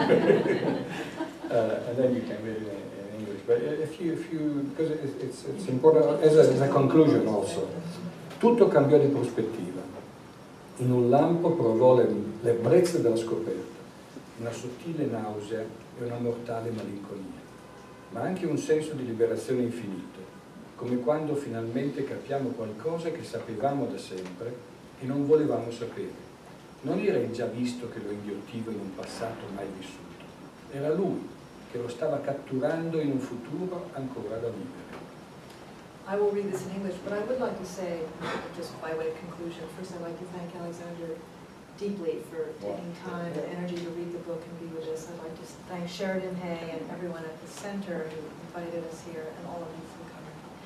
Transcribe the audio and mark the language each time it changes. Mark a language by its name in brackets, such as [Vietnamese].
[English] And then you can read it in English. But if you because it's important as a conclusion also. [Italian] Tutto cambiò di prospettiva. In un lampo provò l'ebbrezza della scoperta, una sottile nausea e una mortale malinconia, ma anche un senso di liberazione infinito, come quando finalmente capiamo qualcosa che sapevamo da sempre e non volevamo sapere. Non era il già visto che lo inghiottiva in un passato mai vissuto, era lui che lo stava catturando in un futuro ancora da vivere. [English] I will read this in English, but I would like to say, just by way of conclusion, first I'd like to thank Alexander deeply for taking time and energy to read the book and be with us. I'd like to thank Sheridan Hay and everyone at the center who invited us here, and all of you for coming.